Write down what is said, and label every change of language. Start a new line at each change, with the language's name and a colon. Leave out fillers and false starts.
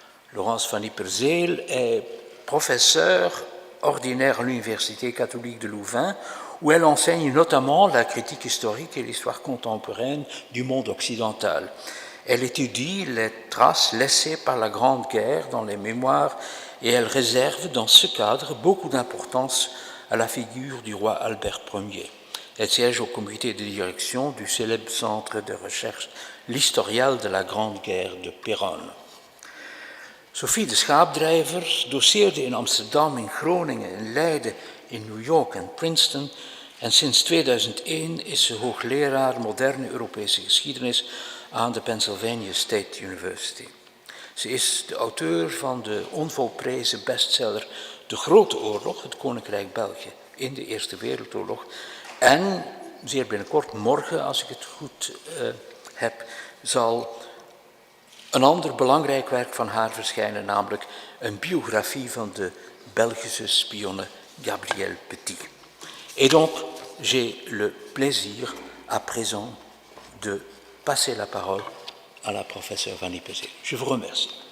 French: Laurence van Yperseel est professeure ordinaire à l'Université catholique de Louvain, où elle enseigne notamment la critique historique et l'histoire contemporaine du monde occidental. Elle étudie les traces laissées par la Grande Guerre dans les mémoires et elle réserve dans ce cadre beaucoup d'importance à la figure du roi Albert Ier. Elle siège au comité de direction du célèbre centre de recherche, l'Historial de la Grande Guerre de Péronne.
Dutch: Sophie de Schaapdrijver doceerde in Amsterdam, in Groningen, in Leiden, in New York en Princeton en sinds 2001 is ze hoogleraar moderne Europese geschiedenis aan de Pennsylvania State University. Ze is de auteur van de onvolprezen bestseller De Grote Oorlog, het Koninkrijk België in de Eerste Wereldoorlog. En zeer binnenkort, morgen als ik het goed heb, zal een ander belangrijk werk van haar verschijnen, namelijk een biografie van de Belgische spionne Gabrielle Petit.
French: Et donc, j'ai le plaisir à présent de passer la parole à la professeure Vanny Pezzé. Je vous remercie.